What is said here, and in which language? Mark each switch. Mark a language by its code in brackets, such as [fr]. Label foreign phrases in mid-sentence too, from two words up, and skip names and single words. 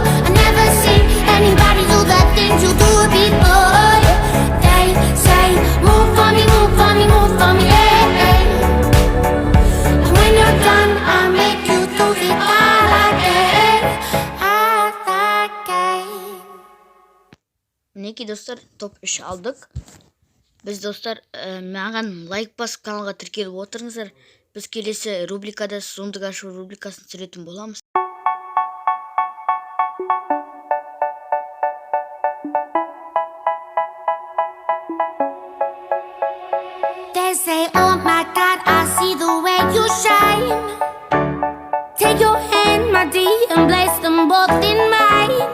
[en] I never seen anybody do the things you do before. They say, move for me, move for me, move for me, eh. And when you're done, I'll make you do it all again, all again. [kk] Мінекей достар, топ 3 алдық. Біз достар, маған лайк басып каналға тіркеліп отырыңыздар. Біз келесі рубрикада зұмдық ашу рубрикасын түсіретін боламыз. [en] They say, oh my God, I see the way you shine. Take your hand, my dear, and place them both in mine.